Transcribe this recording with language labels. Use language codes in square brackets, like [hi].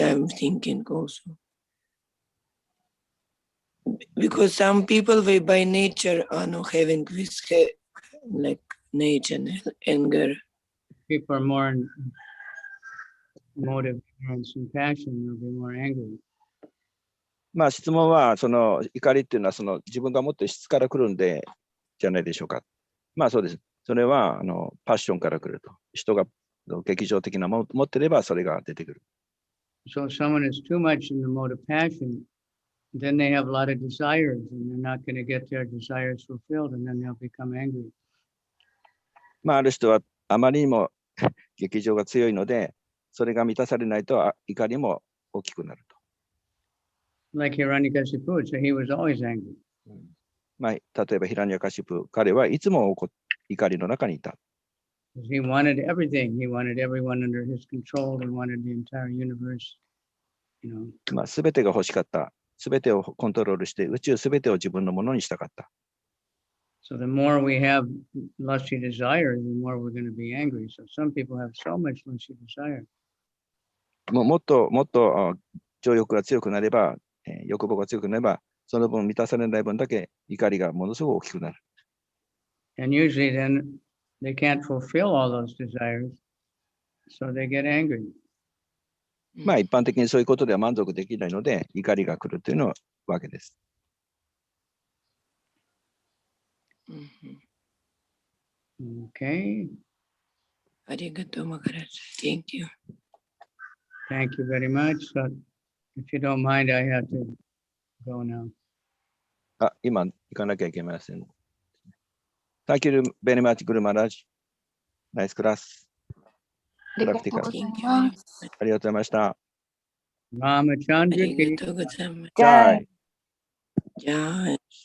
[en] I'm thinking also, because some people they by nature are not having this like nature and anger. People are more in emotive, ignorance, and passion. They'll be more angry. [ja] まあ質問は、その怒りっていうのはその自分が持ってる質から来るんじゃないでしょうか。まあそうです。それはパッションから来ると。人が劇場的なものを持ってればそれが出てくる。 [en] So if someone is too much in the mode of passion, then they have a lot of desires and they're not going to get their desires fulfilled and then they'll become angry. [ja] まあ、ある人はあまりにも劇場が強いので、それが満たされないと怒りも大きくなると。 [en] Like Hiranyakashipu, so he was always angry. [ja] まあ、例えばヒラニャカシプ、彼はいつも怒りの中にいた。 [en] He wanted everything. He wanted everyone under his control. He wanted the entire universe. You know. [ja] まあ、すべてが欲しかった。すべてをコントロールして、宇宙すべてを自分のものにしたかった。 [en] So the more we have lusty desire, the more we're going to be angry. So some people have so much lusty desire. [ja] もっと情欲が強くなれば、欲望が強くなれば、その分満たされない分だけ怒りがものすごく大きくなる。 [en] And usually then they can't fulfill all those desires, so they get angry. [ja] まあ一般的にそういうことでは満足できないので、怒りが来るというのわけです。 [en] Okay. [ja] ありがとう、マカラジ。 [en] Thank you. Thank you very much. So if you don't mind, I have to go now. [ja] 今行かなきゃいけません。 [en] Thank you very much, Guru Maharaj. Nice class. [ja] ありがとうございます。ありがとうございました。あ [en] Ramachandra [ja] り ki がとうございます。じゃあ、じゃあ、